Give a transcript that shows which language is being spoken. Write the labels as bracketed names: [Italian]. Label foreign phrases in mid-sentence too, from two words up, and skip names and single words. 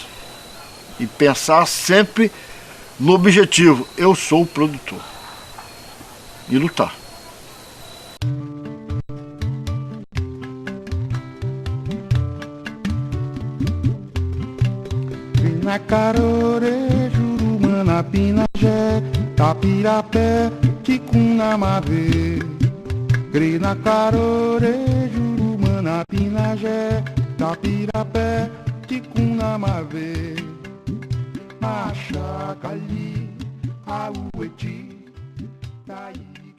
[Portuguese] E pensar sempre no objetivo. Eu sou o produtor. E lutar. Na Carore, Jurumana, Pinagé, Tapirapé, Ticunamavê. Grina Carore, Jurumana, Pinagé, Tapirapé, Ticunamavê. Machacali, Aueti, Taí.